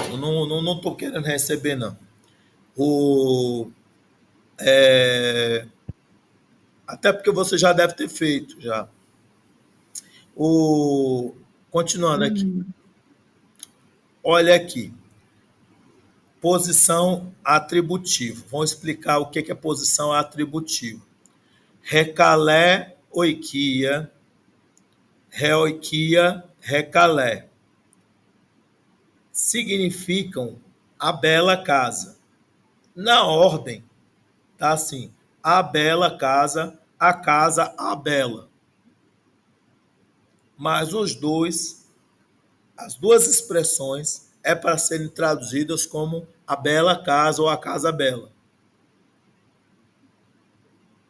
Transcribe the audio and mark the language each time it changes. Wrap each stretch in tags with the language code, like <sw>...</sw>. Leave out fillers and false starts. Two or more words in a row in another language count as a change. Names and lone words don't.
<pt>Eu não estou querendo receber, não. Até porque você já deve ter feito, já. Continuando aqui. Olha aqui. Posição atributiva. Vamos explicar o que é posição atributiva.</pt> <el>ἡ καλὴ οἰκία ἡ οἰκία ἡ καλή.</el> <pt>Significam a bela casa. Na ordem, tá assim, a bela casa, a casa, a bela. Mas as duas expressões é para serem traduzidas como a bela casa ou a casa bela.</pt>